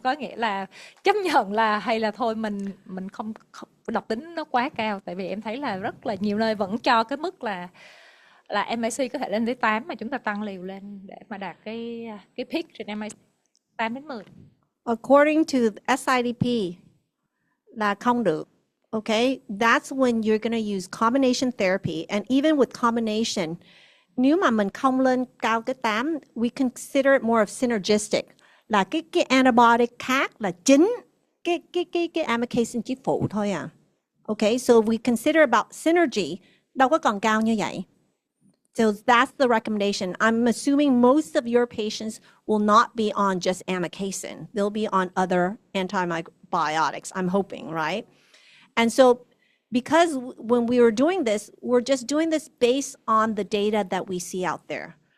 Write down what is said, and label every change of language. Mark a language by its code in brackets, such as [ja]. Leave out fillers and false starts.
[vi] Có nghĩa là chấp nhận là hay là thôi mình không độc tính nó quá cao, tại vì em thấy là rất là nhiều nơi vẫn cho cái mức là MIC có thể lên tới 8 mà chúng ta tăng liều lên để mà đạt cái peak trên MIC 8 đến 10. [en] According to SIDP [vi] là không được. [en] Okay, that's when you're going to use combination therapy. And even with combination, [vi] nếu mà mình không lên cao tới 8, [en] we consider it more of synergistic. [vi] Là cái antibiotic khác là chính cái amikacin chỉ phụ thôi à. [en] Okay, so we consider about synergy, [vi] đâu có còn cao như vậy. [en] So that's the recommendation. I'm assuming most of your patients will not be on just amikacin. They'll be on other antibiotics, I'm hoping, right? And so because when we were doing this, we're just doing this based on the data that we see out there.